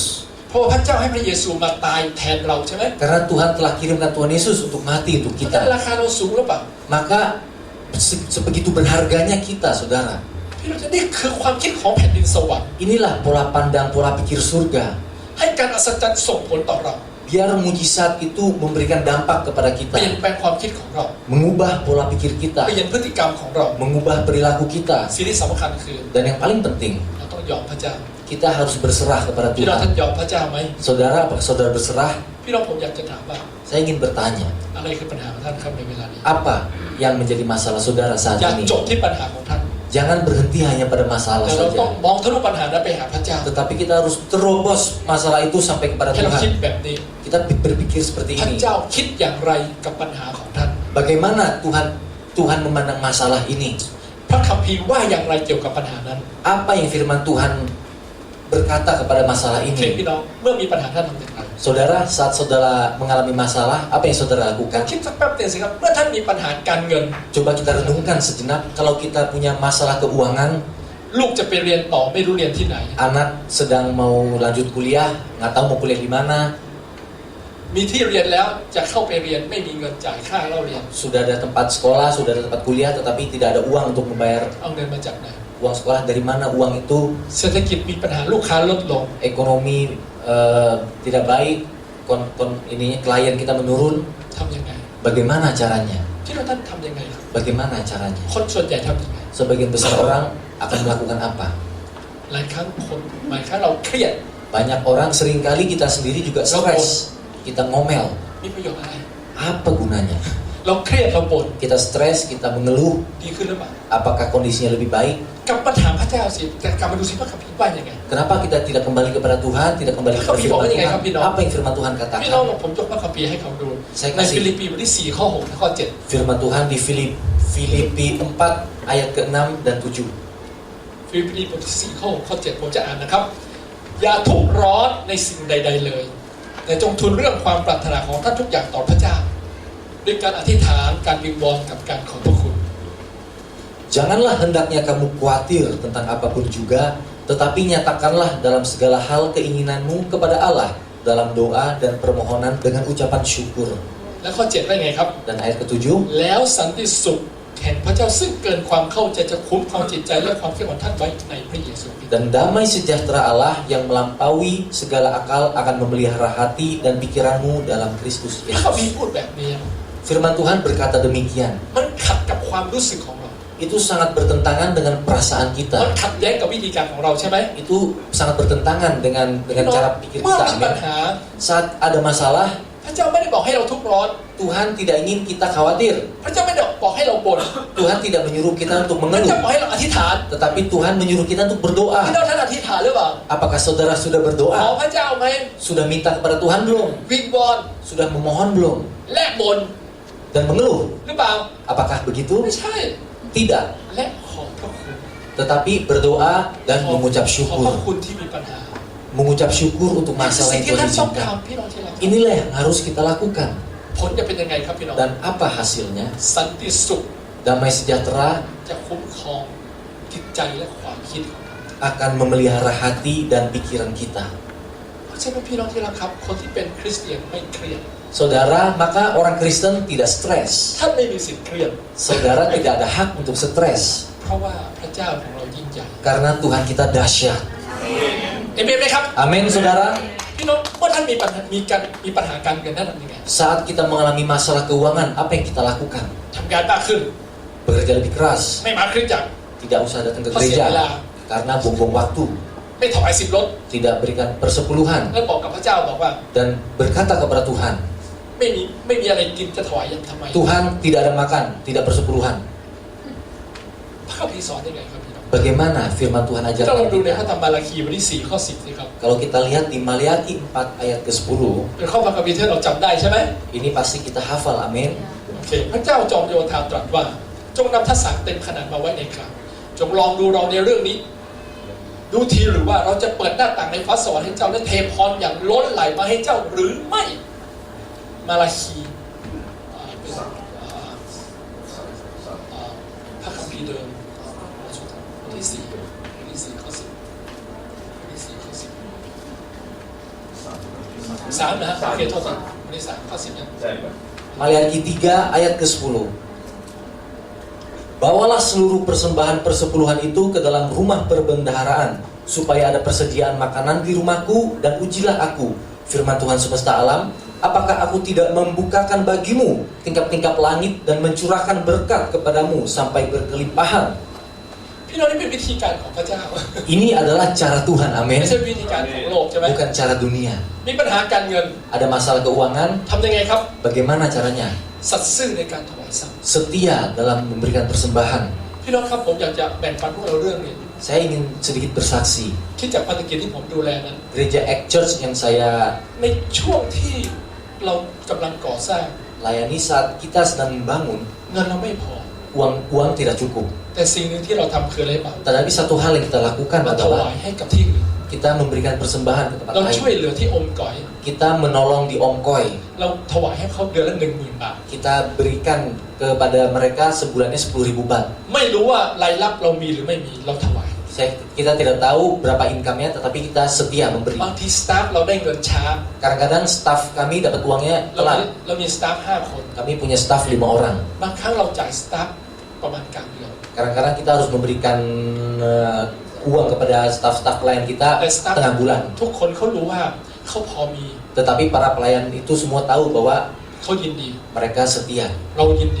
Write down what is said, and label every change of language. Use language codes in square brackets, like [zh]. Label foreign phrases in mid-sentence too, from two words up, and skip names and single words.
[th] เพราะว่าพระเจ้าให้พระเยซูมาตายแทนเราใช่ไหม [id] Karena Tuhan telah kirimkan Tuhan Yesus untuk mati untuk [th] เพราะฉะนั้น [id] kita. [th] ราคาเราสูงหรือเปล่า [id] Maka sebegitu berharganya kita, saudara. [th] พี่น้องนี่คือความคิดของแผ่นดินสวรรค์ [id] Inilah pola pandang, pola pikir surga. [th] ให้การอัศจรรย์ส่งผลต่อเรา [id] Biar mujizat itu memberikan dampak kepada [th] เปลี่ยน [id] kita. [th] แปลงความคิดของเรา [id] Mengubah pola pikir [th] เป [id] kita. [th] ลี่ยนพฤติกรรมของเรา [id] Mengubah perilaku kita. [th] สิ่งที่สำคัญคือ [id] Dan yang paling penting, [th] เราต้องยอมพระเจ้า [id] kita harus berserah kepada [th] พี่น้องท่าน [id] Tuhan. [th] ยอมพระเจ้าไหม [id] Saudara, apakah saudara berserah? [th] พี่น้องผมอยากจะถามว่า [id] Saya ingin bertanya, [th] อะไรคือปัญหาของท่านครับในเวลานี้ [id] apa yang menjadi masalah saudara saat [th] อย่า [id] ini? [th] จบที่ปัญหาของท่าน [id] Jangan berhenti hanya pada masalah [th] แต่เราต้อง [id] saja. [th] มองทะลุปัญหานั้นไปหาพระเจ้า [id] Tetapi kita harus terobos masalah itu sampai kepada [th] ให้เราคิด [id] Tuhan. [th] แบบนี้ [id] Kita berpikir seperti [th] พระ [id] ini. [th] เจ้าคิดอย่างไรกับปัญหาของท่าน [id] Bagaimana Tuhan memandang masalah ini? [th] พระคัมภีร์ว่าอย่างไรเกี่ยวกับปัญหานั้น [id] Apa yang firman Tuhan berkata kepada masalah [th] โอเค [id] ini? [th] พี่น้องเมื่อมีปัญหาท่านทำอย่างไร [id] Saudara, saat saudara mengalami masalah, apa yang saudara [th] การ [id] lakukan? [th] คิดสักแป๊บเดียวสิครับเมื่อท่านมีปัญหาการเงิน [id] Coba kita renungkan sejenak. Kalau kita punya masalah keuangan, [th] ลูกจะไปเรียนต่อไม่รู้เรียนที่ไหน [id] anak sedang mau lanjut kuliah, nggak tahu mau kuliah di mana, [th] มีที่เรียนแล้วจะเข้าไปเรียนไม่มีเงินจ่ายค่าเล่าเรียน [id] sudah ada tempat sekolah, sudah ada tempat kuliah, tetapi tidak ada uang untuk membayar [th] เอาเงินมาจากไหน [id] uang sekolah. Dari mana uang itu? [th] เศรษฐกิจมีปัญหาลูกค้าลดลง [id] Ekonomi tidak baik, ininya klien kita menurun. [th] ทำยังไง [id] Bagaimana caranya? [th] ที่เราท่านทำยังไงครับ [id] Bagaimana caranya? [th] คนส่วนใหญ่ทำยังไง [id] Sebagian besar orang akan melakukan apa? [th] หลายครั้งเราเครียด [id] Banyak orang, seringkali kita sendiri juga stres. Kita ngomel. [th] มีประโยชน์อะไร [id] Apa gunanya? [th] เราเครียดเราบ่น [id] Kita stres, kita mengeluh. [th] ดีขึ้นหรือเปล่า [id] Apakah kondisinya lebih baik? [th] กลับมาถามพระเจ้าสิแต่กลับมาดูสิว่าคัมภีร์ว่ายังไง [id] Kenapa kita tidak kembali kepada Tuhan, tidak kembali kepada Tapi firman pokoknya Tuhan? kan, Pino. Apa yang firman Tuhan [th] พี่น้อง [id] katakan? [th] ผมยกพระคัมภีร์ให้เขาดู [id] Saya [th] ใน [id] kasih [th] ฟิลิปปีบทที่4ข้อ6และข้อ7 [id] firman Tuhan di Filipi 4 ayat ke-6 dan 7. [th] ฟิลิปปีบทที่4ข้อ6ข้อ7ผมจะอ่านนะครับ อย่าทุกข์ร้อนในสิ่งใด ๆเลย แต่จงทูลเรื่องความปรารถนาของท่านทุกอย่างต่อพระเจ้าด้วยการอธิษฐานการวิงวอนกับการขอบพระคุณ [id] Janganlah hendaknya kamu khawatir tentang apapun juga, tetapi nyatakanlah dalam segala hal keinginanmu kepada Allah dalam doa dan permohonan dengan ucapan syukur. [th] และข้อ7ว่าไงครับ [id] Dan ayat ke-7, [th] แล้วสันติสุขแห่งพระเจ้าซึ่งเกินความเข้าใจจะคุ้มครองจิตใจและความคิดของท่านไว้ในพระเยซูคริสต์ [id] dan damai sejahtera Allah yang melampaui segala akal akan memelihara hati dan pikiranmu dalam Kristus [th] พระคัมภี [id] Yesus. [th] ร์พูดแบบนี้ [id] Firman Tuhan berkata demikian. [th] มันขัดกับความรู้สึกของเรา [id] Itu sangat bertentangan dengan perasaan [th] มัน [id] kita. [th] ขัดแย้งกับวิธีการของเราใช่ไหม [id] Itu sangat bertentangan dengan cara pikir [th] เมื่อ [id] kita. [th] มีปัญ [id] Amin. [th] หา [id] Saat ada masalah, [th] พระเจ้าไม่ได้บอกให้เราทุกข์ร้อน [id] Tuhan tidak ingin kita khawatir. [th] พระเจ้าไม่ได้บอกให้เราบ่น [id] Tuhan tidak menyuruh kita untuk [th] พระเจ้า [id] mengeluh, [th] บอกให้เราอธิษฐาน [id] tetapi Tuhan menyuruh kita untuk [th] พี่ [id] berdoa. [th] น้องท่านอธิษฐานหรือเปล่า [id] Apakah saudara sudah [th] ขอ [id] berdoa? [th] พระเจ้าไหม [id] Sudah minta kepada Tuhan belum? [th] วิงวอน [id] Sudah memohon belum? [th] และบ่น [id] Dan mengeluh? [th] หรือเปล่า [id] Apakah begitu? [th] ไม่ใช่ [id] Tidak. [th] และขอบพระคุณ [id] Tetapi berdoa dan [th] ขอบ [id] mengucap [th] พระ [id] syukur. [th] คุณที่มีปัญหา [id] Mengucap syukur untuk [th] นี่คือ [id] masalah [th] สิ่ง [id] yang [th] ที่ [id] Tuhan [th] ท่านต้อง [id] izinkan. [th] ทำพี่น้องที่รัก [id] Inilah yang harus kita lakukan. [th] ผลจะเป็นยังไงครับพี่น้อง [id] Dan apa hasilnya? [th] สันติสุข [id] Damai sejahtera [th] จะคุ้มครองจิตใจและความคิดของเรา [id] akan memelihara hati dan pikiran kita. [th] เพราะฉะนั้นพี่น้องที่รักครับ คนที่เป็นคริสเตียนไม่เครียด [id] Saudara, maka orang Kristen tidak stres. [th] ท่านไม่มีสิทธิ์เครียด [id] Saudara tidak ada hak untuk stres [th] เพราะว่าพระเจ้าของเรายิ่งใหญ่ [id] karena Tuhan kita dahsyat. [th] เอเมนไหมครับ [id] Amin, saudara. [th] พี่น้องเมื่อท่านมีปัญหาการเงินท่านทำยังไง [id] Saat kita mengalami masalah keuangan, apa yang kita lakukan? [th] ทำงานมากขึ้น [id] Bekerja lebih keras, [th] ไม่มาคริสตจักร [id] tidak usah datang ke [th] เพราะเสียเวลา [id] gereja karena buang-buang waktu, [th] ไม่ถวาย10 รถ [id] tidak berikan persepuluhan [th] แล้วบอกกับพระเจ้าบอกว่า [id] dan berkata kepada Tuhan, [th] ไม่มีอะไรกินจะถวายยังทำไม [id] Tuhan tidak ada makan, tidak persepuluhan. [th] พระคัมภีร์สอนยังไงครับพี่น้อง [id] Bagaimana firman Tuhan [th] ถ้า [id] ajarkan [th] เราดูในพระ [id] kita? [th] ธรรมมาราคีบทที่4ข้อ10สิครับ [id] Kalau kita lihat di Maliaki 4 ayat ke-10, [th] เป็นข้อพระคัมภีร์ที่เราจำได้ใช่ไหม [id] ini pasti kita hafal, amin. [th] โอเคพระเจ้าจอมโยธาตรัสว่าจงนำทัศน์เต็มขนาดมาไว้ในคลังจงลองดูเราในเรื่องนี้ ดูทีหรือว่าเราจะเปิดหน้าต่างในฟ้าสวรรค์ให้เจ้าและเทพรอย่างล้นไหลมาให้เจ้าหรือไม่มาราคีเป็นพระคัมภีร์เดิมบทที่4ข้อ10บทที่4ข้อ10 3นะฮะโอเคโทษทีบทที่3ข้อ10เนี่ย [id] Maliaki 3 ayat ke-10. Bawalah seluruh persembahan persepuluhan itu ke dalam rumah perbendaharaan, supaya ada persediaan makanan di rumahku, dan ujilah aku, firman Tuhan semesta alam, apakah aku tidak membukakan bagimu tingkap-tingkap langit dan mencurahkan berkat kepadamu sampai berkelimpahan. [th] พี่น้องนี่เป็นวิธีการของพระเจ้า [id] Ini adalah cara Tuhan, [th] ไม่ [id] amin. [th] ใช่วิธีการของโลกใช่ไหม [id] Bukan cara dunia. [th] มีปัญหาการเงิน [id] Ada masalah keuangan, [th] ทำยังไงครับ [id] bagaimana caranya? [th] สัตย์ซื่อในการถวายทรัพย์ [id] Setia dalam memberikan persembahan. [th] พี่น้องครับผมอยากจะแบ่งปันพวกเราเรื่องนี้ [id] Saya ingin sedikit bersaksi. [th] คิดจากภารกิจที่ผมดูแลนั้น [id] Gereja Act Church yang saya [th] ในช่วงที่เรากำลังก่อสร้าง [id] layani saat kita sedang membangun, [th] เงินเราไม่พอ [id] uang tidak cukup. [th] แต่สิ่งหนึ่งที่เราทำคืออะไรบ้าง [id] Tetapi satu hal yang kita lakukan [th] เราถวาย [id] adalah [th] ให้กับที่อื่น [id] kita memberikan persembahan ke tempat [th] เราช่วย [id] lain. [th] เหลือที่อมก๋อย [id] Kita menolong di Om Koi. [th] เราถวายให้เขาเดือนละ 10,000 บาท [id] Kita berikan kepada mereka sebulannya 10.000 baht. [th] ไม่รู้ว่ารายรับเรามีหรือไม่มีเราถวาย [id] Kita tidak tahu berapa income-nya, tetapi kita setia memberi. [th] บางทีสตาฟเราได้เงินช้า [id] Kadang-kadang staff kami dapat uangnya [th] เรามี [id] telat. [th] สตาฟ5 คน [id] Kami punya staff 5 orang. [th] บางครั้งเราจ่ายสตาฟประมาณกลางเดือน [id] Kadang-kadang kita harus memberikan uang kepada staff-staff pelayan kita [th] แต่สตาฟ [id] tengah bulan. [th] ทุกคนเขารู้ว่าเขาพอมี [id] Tetapi para pelayan itu semua tahu bahwa [th] เขายินดี [id] mereka setia. [th] เรายินดี